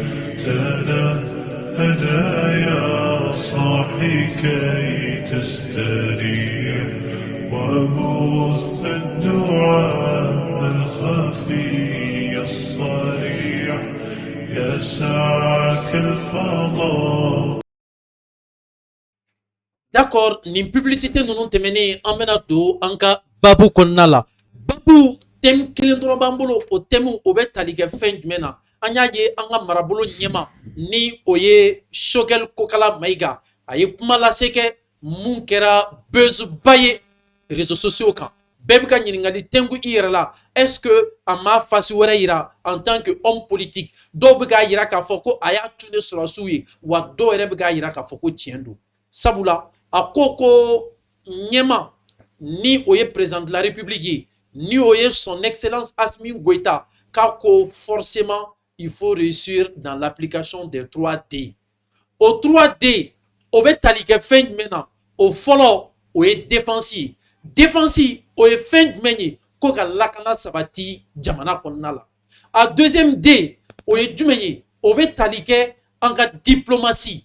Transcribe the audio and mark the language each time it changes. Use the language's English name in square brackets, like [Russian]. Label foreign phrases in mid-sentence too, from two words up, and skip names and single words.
[Arabic] تنهدى يا صاحي كي تستريح وبث الدعاء الخفي الصريح يسعك الفضاء. [Bambara] D'accord, nin publicité ninnu tɛmɛnen an bɛna don an ka babu kɔnɔna la. Babu thème kelen dɔrɔn b'an bolo, o thème o bɛ tali kɛ fɛn jumɛn na? An y'a ye an ka marabolo ɲɛma ni o ye Choguel Kokala Mayiga, a ye kuma lase kɛ mun kɛra buzz ba ye [French] réseaux sociaux [Bambara] kan. Bɛɛ bɛ ka ɲininkali tɛnku i yɛrɛ la, [French] est-ce que [Bambara] a ma face wɛrɛ yira [French] en tant que homme politique? [Bambara] Dɔw bɛ k'a yira k'a fɔ ko a y'a tunu sɔrɔsiw ye, wa dɔw yɛrɛ bɛ k'a yira k'a fɔ ko tiɲɛ don. Sabula a ko ko ɲɛma ni o ye [French] président de la République [Bambara] ye, ni o ye [French] son excellence [Bambara] Assimi Goïta, k'a ko [French] forcément il faut réussir dans l'application des 3D. [Bambara] O 3D o bɛ tali kɛ fɛn jumɛn na? O fɔlɔ o ye défense ye. Défense o ye fɛn jumɛn ye? Ko ka lakana sabati jamana kɔnɔna la. A deuxième D o ye jumɛn ye? O bɛ tali kɛ an ka diplomatie.